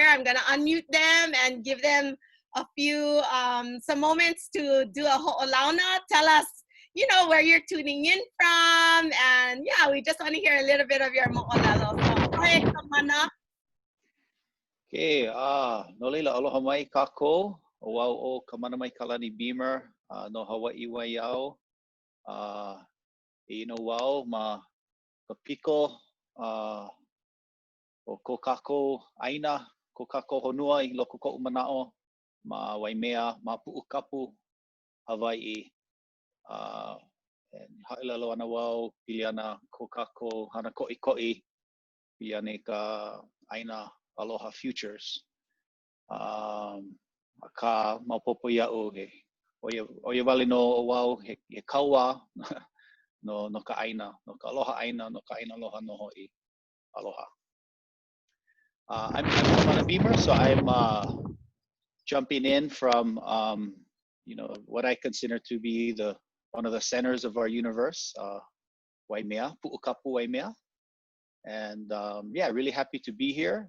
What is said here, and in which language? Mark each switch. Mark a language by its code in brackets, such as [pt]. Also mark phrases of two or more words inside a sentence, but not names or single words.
[en] I'm gonna unmute them and give them a few, some moments to do a ho'olauna. Tell us, you know, where you're tuning in from. And yeah, we just want to hear a little bit of your mo'olelo. So go ahead, Kamana. [haw] Okay, no leila aloha mai kākou. O wau o Kamana mai kalani Beamer, no Hawaiʻi waiau. E no wau ma ka piko, o ko kākou ʻāina, ko kākou honua I loko koʻu manao, ma Waimea, ma puʻukapu, Hawaiʻi. And haʻilelo ana wau, pili ana ko kākou hana koʻikoʻi, pili ana ka ʻāina aloha futures. Ka maupopo iaʻu he o ia wale no o wau he kaua no ka ʻāina, no ka aloha ʻāina, no ka ʻāina aloha no hoʻi. Aloha. [en] I'm Kamana Beamer, so I'm jumping in from you know, what I consider to be one of the centers of our universe, Waimea, Pu'ukapu Waimea. And yeah, really happy to be here.